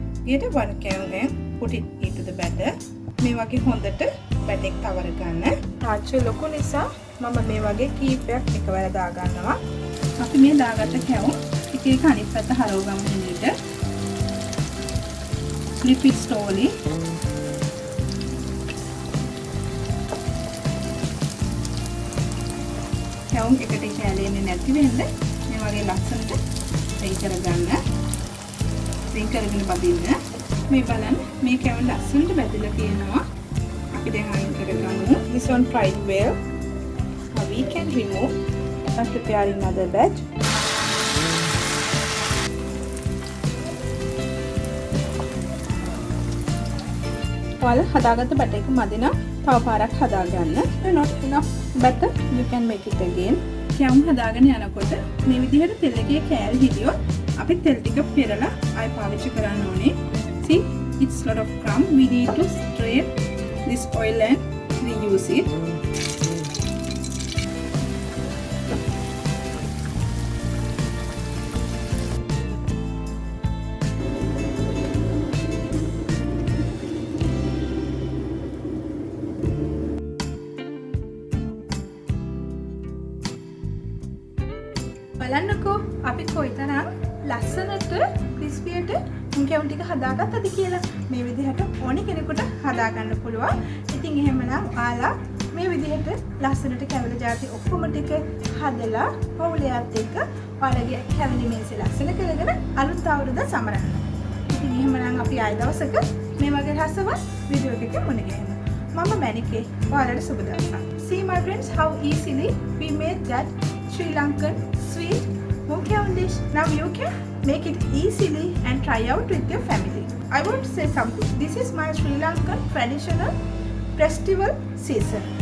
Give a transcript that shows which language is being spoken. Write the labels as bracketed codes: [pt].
[si] ඊට 1 කැවුම් [en] and put it into the batter. [si] මේ වගේ හොඳට බැටර් එක තවර ගන්න. තාච්චු ලොකු නිසා මම මේ වගේ කීපයක් එකවර දාගන්නවා. අපි මේ දාගත්ත කැවුම් එක එක අනිත් පැත්ත හරව ගමු මෙන්නට. [en] Flip it slowly. [si] කැවුම් එකට කැලෙන්නේ නැති වෙන්න මේ වගේ ලස්සනට වෙන් කරගන්න. වෙන් කරගෙන බදින්න. මේ බලන්න මේ කැවුම් ලස්සනට බැදලා තියෙනවා. අපි දැන් අයින් කරගමු. [en] This one fried well. Now we can remove and prepare another batch. [si] ඔයාලා හදාගත්ත බැටර් එක මදි නම් තව පාරක් හදාගන්න. [en] Not enough batter, you can make it again. [si] කැවුම් හදාගෙන යනකොට මේ විදිහට තෙල් එකේ කෑලි හිටියොත් අපි තෙල් ටික පෙරලා ආයෙ පාවිච්චි කරන්න ඕනේ. [en] See, it's lot of crumb. We need to strain this oil and reuse it. [si] බලන්නකෝ අපි කොයිතරම් ලස්සනට ක්‍රිස්පියට මුං කැවුම් ටික හදාගත්තද කියලා. මේ විදිහට ඕනි කෙනෙකුට හදාගන්න පුළුවන්. ඉතින් එහෙමනම් ඔයාලා මේ විදිහට ලස්සනට කැවුල ಜಾති ඔක්කොම ටික හදලා පවුලයත් එක්ක ඔයාලගේ කැවිලි මේසෙ ලස්සන කරගෙන අලුත් අවුරුද්ද සමරන්න. ඉතින් එහෙමනම් අපි ආයෙ දවසක මේ වගේ රසවත් වීඩියෝ එකකින් මුණ ගැහෙමු. මම මැනිකේ. ඔයාලට සුබ දවසක්. [en] See my friends how easily we made that Sri Lankan sweet Mung Kavum dish. Now you can make it easily and try out with your family. I want to say something. This is my Sri Lankan traditional festival season.